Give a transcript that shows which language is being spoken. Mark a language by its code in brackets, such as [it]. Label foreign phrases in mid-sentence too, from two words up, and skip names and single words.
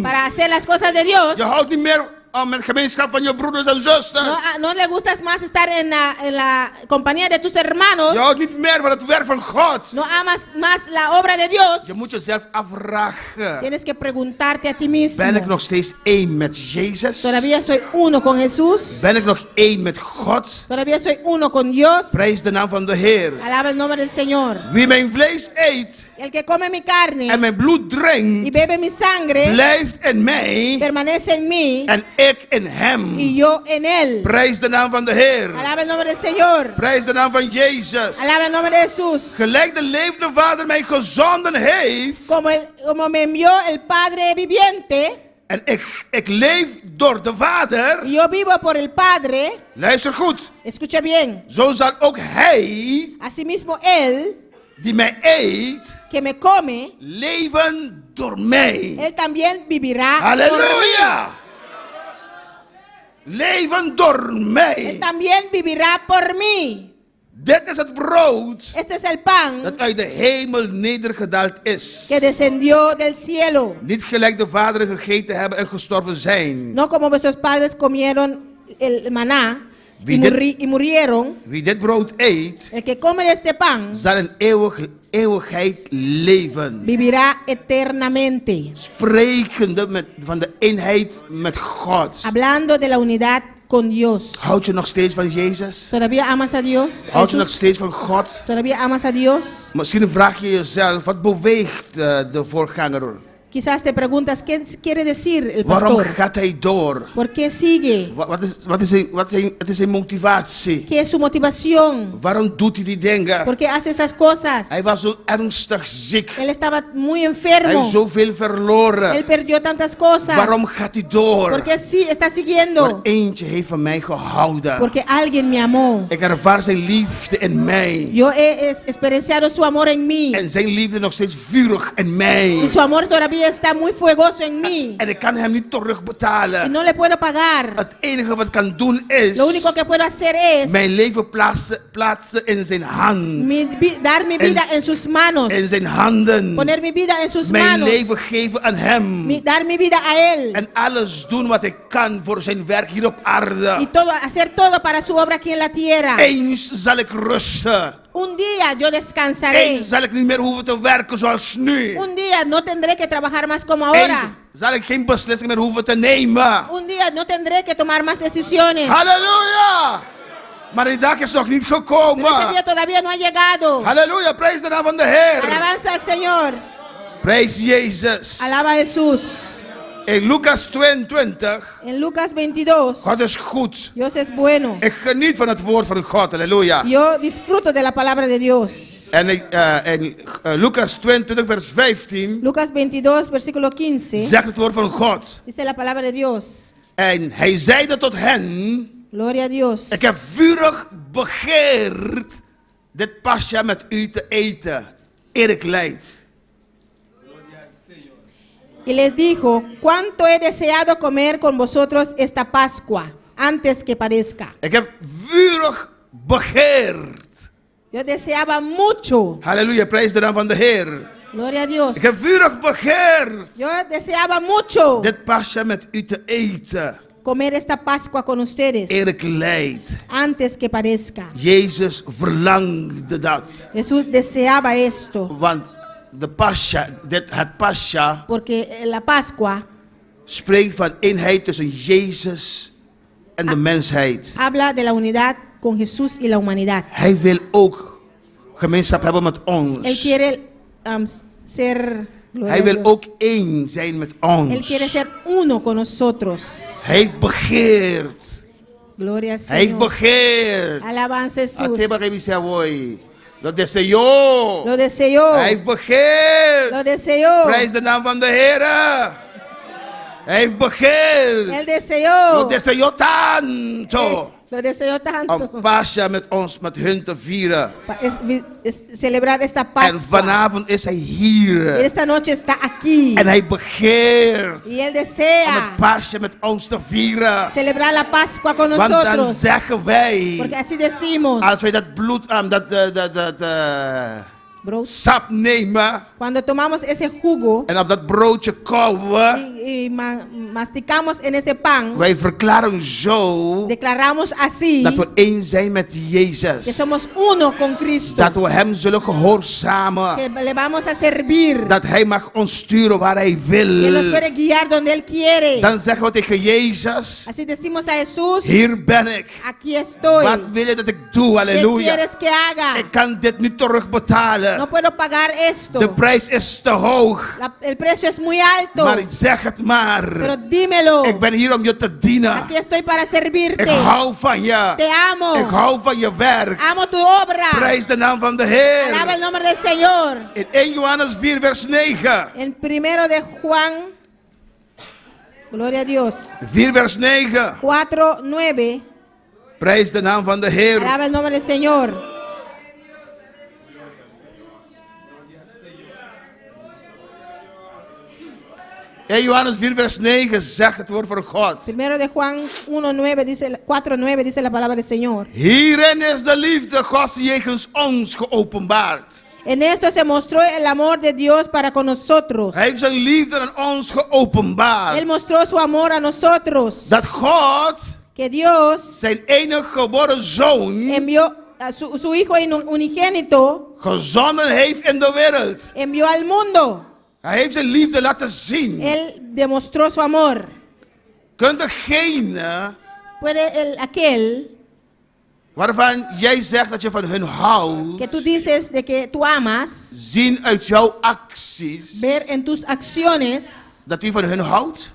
[es] para hacer las cosas de Dios, [nl] Je houdt niet meer met gemeenschap van je broeders en zusters. [es] no le gustas más estar en la compañía de tus hermanos, [nl] Je houdt niet meer van het werk van God. [es] no amas más la obra de Dios, [nl] Je moet jezelf afvragen. [es] tienes que preguntarte a ti mismo, [nl] Ben ik nog steeds één met Jezus? [es] ¿todavía soy uno con Jesús? [nl] Ben ik nog één met God? [es] ¿Todavía soy uno con Dios? [nl] Prijs de naam van de Heer. [es] Alaba el nombre del Señor. [nl] Wie mijn vlees eet [es] El que come mi carne [nl] en mijn bloed [es] y [nl] drinkt, [es] bebe mi sangre, [nl] blijft in mij [es] permanece en mí [nl] en ik in hem. [es] y yo en él. [nl] Prijs de naam van de Heer. [es] Alaba el nombre del Señor. [nl] Prijs de naam van Jezus. [es] Alaba el nombre de Jesús. [nl] Gelijk de levende Vader mij gezonden heeft. [es] Como me envió el Padre viviente, [nl] En ik leef door de Vader. [es] y yo vivo por el Padre. [nl] Luister goed. [es] Escucha bien. [nl] Zo zal ook hij, [es] Asimismo él, [nl] die mij eet, [es] que me come, [nl] leven door mij. [es] él también vivirá por mí. [nl] Halleluja. Leven door [es] Él [nl] mij. [es] también vivirá por mí. [nl] Dit is het brood [es] Este es el pan [nl] dat uit de hemel nedergedaald is. [es] que descendió del cielo. [nl] Niet gelijk de vaderen gegeten hebben en gestorven zijn. [es] No como vuestros padres comieron el maná y murieron. [nl] Wie dit brood eet, [es] El que come de este pan [nl] zal in eeuwigheid leven. [es] vivirá eternamente. [nl] Sprekende van de eenheid met God. [es] Hablando de la unidad con Dios. [nl] Houd je nog steeds van Jezus? [es] ¿Todavía amas a Dios? [nl] Houd je nog [es] Jesús? [nl] steeds van God? [es] ¿Todavía amas a Dios? [nl] Misschien vraag je jezelf, wat beweegt de voorganger [es] Quizás te preguntas, ¿qué quiere decir el [nl] Waarom [es] pastor? [nl] gaat hij door? [es] ¿Por qué sigue? [nl] Wat is zijn motivatie? [es] ¿Qué es su motivación? [nl] Waarom doet hij die dingen? [es] ¿Por qué hace esas cosas? [nl] Hij was zo ernstig ziek. [es] Él estaba muy [nl] Hij [es] enfermo. [nl] heeft zoveel verloren. [es] Él perdió tantas cosas. [nl] Waarom gaat hij door? [es] ¿Por qué sí está [nl] Maar [es] siguiendo? [nl] eentje heeft van mij gehouden. [es] Porque alguien me amó. [nl] Ik ervaar zijn liefde in mij. [es] Yo he experienciado su amor en mí. [nl] En zijn liefde nog steeds vurig in mij. [es] Y su amor todavía está muy fuegoso en mí. [nl] En ik kan hem niet [es] Y [nl] terugbetalen. [es] no le puedo pagar. [nl] Het enige wat ik kan doen is [es] Lo único que puedo hacer es [nl] mijn leven plaatsen in zijn hand. [es] dar mi vida en sus manos. [nl] In zijn handen. [es] Poner mi vida en sus [nl] Mijn [es] manos. [nl] leven geven aan hem. [es] Dar mi vida a él. [nl] En alles doen wat ik kan voor zijn werk hier op [es] Y [nl] aarde. [es] todo, hacer todo para su obra aquí en la tierra. [nl] Eens zal ik rusten. [es] Un día yo descansaré. [nl] Eens zal ik niet meer hoeven te werken zoals nu. [es] Un día no tendré que trabajar más como [nl] Eens [es] ahora. [nl] zal ik geen beslissing meer hoeven te nemen. [es] Un día no tendré que tomar más decisiones. [nl] Halleluja! Maar die dag is nog niet [es] Pero ese [nl] gekomen. [es] día todavía no ha llegado. [nl] Halleluja, prijs de naam van de Heer. [es] Alabanza al Señor. [nl] Prijs Jezus. [es] Alaba a Jesús. [nl] In Lucas 22, [es] En Lucas 22. [nl] God is goed. [es] Dios es bueno. [nl] Ik geniet van het woord van God, halleluja. [es] Yo disfruto de la palabra de Dios. [nl] En in Lucas 22 vers 15 [es] Lucas 22, versículo 15. [nl] zegt het woord van God. [es] Dice la palabra de Dios. [nl] En hij zeide tot hen, [es] Gloria a Dios. [nl] ik heb vurig begeerd dit pasja met u te eten, eer ik lijd. [es] Y les dijo, cuánto he deseado comer con vosotros esta Pascua, antes que padezca. [nl] Ik heb vurig begeerd. [es] Yo deseaba mucho. [nl] Halleluja, prijs de naam van de Heer. [es] Gloria a Dios. [nl] Ik heb vurig begeerd [es] Yo deseaba mucho [nl] dit pasja met u te eten, [es] comer esta Pascua con ustedes, [nl] eer ik lijd. [es] antes que padezca. [nl] Jezus verlangde dat. [es] Jesús deseaba esto, [nl] Want de pasja, het pasja [es] porque la Pascua [nl] spreekt van eenheid tussen Jezus en de mensheid. [es] habla de la unidad con Jesús y la humanidad. [nl] Hij wil ook gemeenschap hebben met [es] Él [nl] ons. [es] quiere ser, gloria [nl] Hij [es] a [nl] wil [es] Dios. [nl] ook één zijn met [es] Él quiere [nl] ons. [es] ser uno con nosotros. [nl] Hij heeft begeerd. [es] Gloria al [nl] Hij heeft [es] Señor. [nl] begeerd. [es] Alabanza a Jesús. Ateba que dice hoy. Lo deseó. Lo deseó. [nl] Hij heeft begeerd. [es] Lo deseó. [nl] Prijs de naam van de Heer. Hij heeft begeerd. [es] Él deseó. Lo deseó tanto. Lo deseó tanto. [nl] Om Pascha met ons, met hun te vieren. [es] Es celebrar esta [nl] En [es] Pascua. [nl] vanavond is hij [es] Y [nl] hier. [es] esta noche está aquí. [nl] En hij begeert [es] Y Él [nl] om [es] desea [nl] het Pascha met ons te vieren. [es] celebrar la Pascua con [nl] Want dan [es] nosotros. [nl] zeggen wij, [es] Porque así decimos. [nl] als wij dat bloed, dat [es] Bro, [nl] sap nemen [es] cuando tomamos ese jugo [nl] en op dat broodje kauwen, [es] y masticamos en ese pan, [nl] wij verklaren zo [es] declaramos así [nl] dat we één zijn met [es] que [nl] Jezus. [es] somos uno con Cristo. [nl] Dat we hem zullen gehoorzamen. [es] Que le vamos a servir. [nl] Dat hij mag ons sturen waar hij [es] Que nos [nl] wil. [es] puede guiar donde Él quiere. [nl] Dan zeggen we tegen Jezus, [es] Así decimos a Jesús, [nl] hier ben ik. [es] aquí estoy. [nl] Wat wil je dat ik doe? [es] ¿Qué [nl] Halleluja. [es] quieres que haga? [nl] Ik kan dit niet terugbetalen. [es] No puedo pagar esto. [nl] De prijs is te hoog. [es] El precio es muy alto. [nl] Maar zeg het maar. [es] Pero dímelo. [nl] Ik ben hier om je te dienen. [es] Aquí estoy para servirte. [nl] Ik hou van je. [es] Te amo. [nl] Ik hou van je werk. [es] Amo tu obra. [nl] Prijs de naam van de [es] Alaba el [nl] Heer. [es] nombre del Señor. [nl] In 1 Johannes 4 vers 9. [es] En primero de Juan, gloria a Dios, [nl] 4 vers 9. [es] 4:9. [nl] Prijs de naam van de Heer. [es] Alaba el nombre del Señor. [nl] In Johannes 4 vers 9 zegt het woord van God. [es] Primero de Juan 1:9 dice 4:9 dice la palabra del Señor. [nl] Hierin is de liefde Gods jegens ons geopenbaard. [es] En esto se mostró el amor de Dios para con nosotros. [nl] Hij heeft zijn liefde aan ons geopenbaard. [es] Él mostró su amor a nosotros. [nl] Dat God [es] Que Dios [nl] zijn enige geboren zoon [es] envió a su hijo unigénito, [nl] gezonden heeft in de wereld. [es] envió al mundo. [nl] Hij heeft zijn liefde laten zien. [es] Él demostró su amor. [nl] Kunnen degene [es] Puede aquel [nl] waarvan jij zegt dat je van hun houdt, [es] que tú dices de que tú amas, [nl] zien uit jouw acties [es] ver en tus acciones [nl] dat u van hun houdt.